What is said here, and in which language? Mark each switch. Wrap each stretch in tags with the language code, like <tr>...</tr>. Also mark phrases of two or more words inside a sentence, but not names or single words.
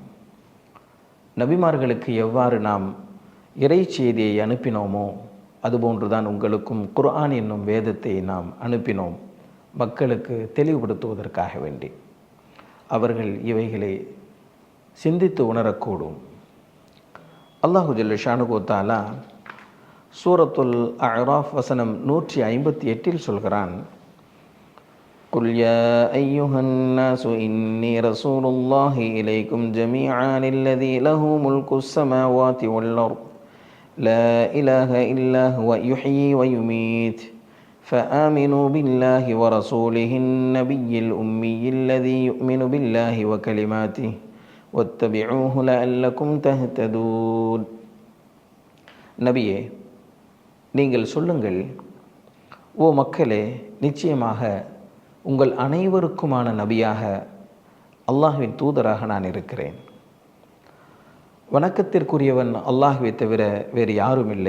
<ta>நபிமார்களுக்கு எவ்வாறு நாம் இறை செய்தியை அனுப்பினோமோ அதுபோன்றுதான் உங்களுக்கும் குர்ஆன் என்னும் வேதத்தை நாம் அனுப்பினோம், மக்களுக்கு தெளிவுபடுத்துவதற்காக வேண்டி. அவர்கள் இவைகளை சிந்தித்து உணரக்கூடும்.</ta> <ar>الله جل شأنه تعالى</ar> <ta>சூரத்துல் அஅராஃப் வசனம் 158 சொல்கிறான்,</ta> <ar>قُلْ يَا أَيُّهَا النَّاسُ إِنِّي رَسُولُ اللَّهِ إِلَيْكُمْ جَمِيعًا الَّذِي لَهُ مُلْكُ السَّمَاوَاتِ وَالْأَرْضِ لَا إِلَهَ إِلَّا هُوَ يُحْيِي وَيُمِيتُ فآمنوا بالله ورسوله النبي الأمي الذي يؤمن بالله وكلماته واتبعوه لعلكم تهتدون.</ar> <ta>நபியே, நீங்கள் சொல்லுங்கள், ஓ மக்களே, நிச்சயமாக உங்கள் அனைவருக்குமான நபியாக அல்லாஹ்வின் தூதராக நான் இருக்கிறேன். வணக்கத்திற்குரியவன் அல்லாஹ்வை தவிர வேறு யாரும் இல்லை.</ta>